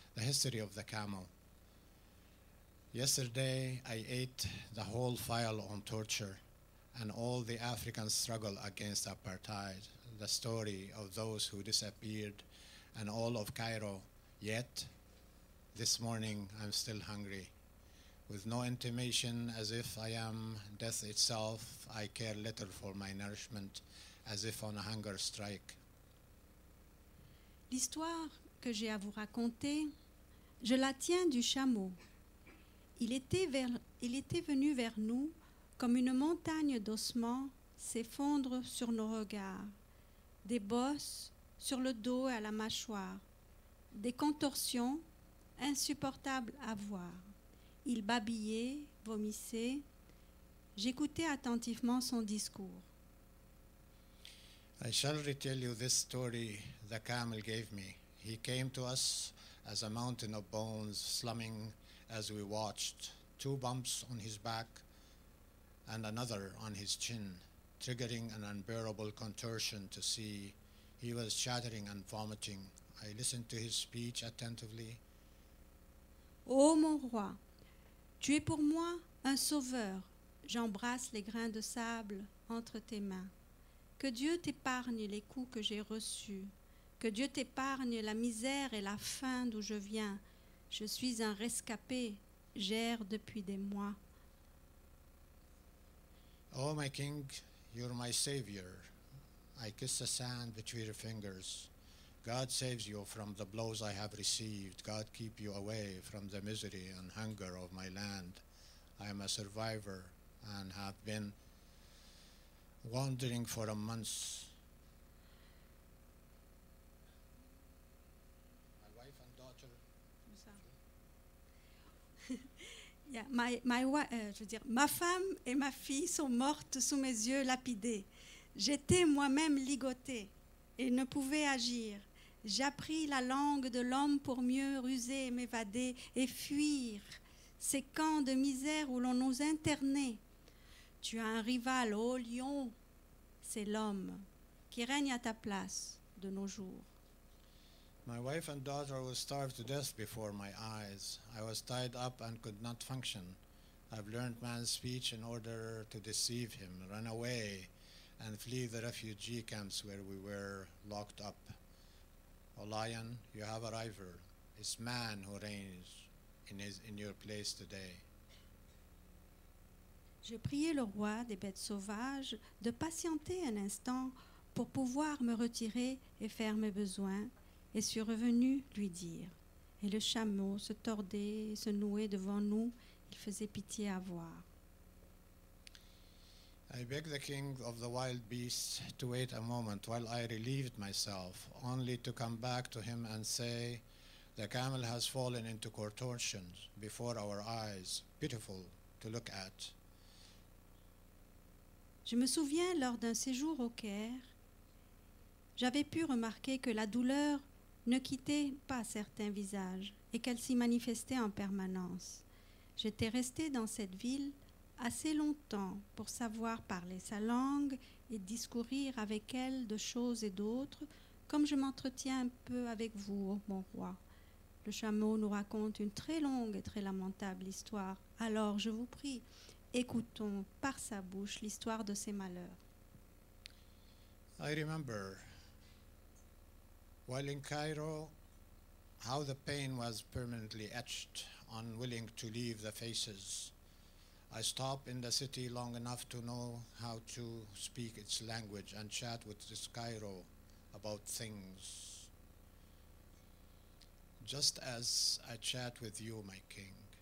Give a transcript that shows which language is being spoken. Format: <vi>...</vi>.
<en>The History of the Camel. Yesterday, I ate the whole file on torture and all the African struggle against apartheid, the story of those who disappeared, and all of Cairo. Yet, this morning, I'm still hungry. With no intimation, as if I am death itself, I care little for my nourishment, as if on a hunger strike.</en> <fr>L'histoire que j'ai à vous raconter, je la tiens du chameau. Il était venu vers nous comme une montagne d'ossements s'effondre sur nos regards, des bosses sur le dos et à la mâchoire, des contorsions insupportables à voir. Il babillait, vomissait. J'écoutais attentivement son discours.</fr> <en>I shall retell you this story the camel gave me. He came to us as a mountain of bones, slumming as we watched, 2 bumps on his back and another on his chin, triggering an unbearable contortion to see. He was chattering and vomiting. I listened to his speech attentively.</en> <fr>Ô mon roi, tu es pour moi un sauveur. J'embrasse les grains de sable entre tes mains. Que Dieu t'épargne les coups que j'ai reçus. Que Dieu t'épargne la misère et la faim d'où je viens. Je suis un rescapé, j'erre depuis des mois.</fr> <en>Oh, my king, you're my savior. I kiss the sand between your fingers. God saves you from the blows I have received. God keep you away from the misery and hunger of my land. I am a survivor and have been wandering for a month. My wife and daughter.</en> <fr>Yeah, je veux dire, ma femme et ma fille sont mortes sous mes yeux lapidées. J'étais moi-même ligotée et ne pouvais agir. J'appris la langue de l'homme pour mieux ruser, m'évader et fuir ces camps de misère où l'on nous internait. Tu as un rival, ô lion, c'est l'homme qui règne à ta place de nos jours.</fr> <en>My wife and daughter were starved to death before my eyes. I was tied up and could not function. I've learned man's speech in order to deceive him, run away, and flee the refugee camps where we were locked up. O lion, you have a rival. It's man who reigns in your place today.</en> <fr>Je priai le roi des bêtes sauvages de patienter un instant pour pouvoir me retirer et faire mes besoins, et suis revenu lui dire. Et le chameau se tordait et se nouait devant nous, il faisait pitié à voir.</fr> <en>I begged the king of the wild beasts to wait a moment while I relieved myself, only to come back to him and say, the camel has fallen into contortions before our eyes, pitiful to look at.</en> <fr>Je me souviens, lors d'un séjour au Caire, j'avais pu remarquer que la douleur ne quittait pas certains visages et qu'elle s'y manifestait en permanence. J'étais restée dans cette ville assez longtemps pour savoir parler sa langue et discourir avec elle de choses et d'autres, comme je m'entretiens un peu avec vous, ô mon roi. Le chameau nous raconte une très longue et très lamentable histoire. Alors, je vous prie, écoutons par sa bouche l'histoire de ses malheurs.</fr> <en>I remember, while in Cairo, how the pain was permanently etched, unwilling to leave the faces. I stopped in the city long enough to know how to speak its language and chat with this Cairo about things, just as I chat with you, my king.</en>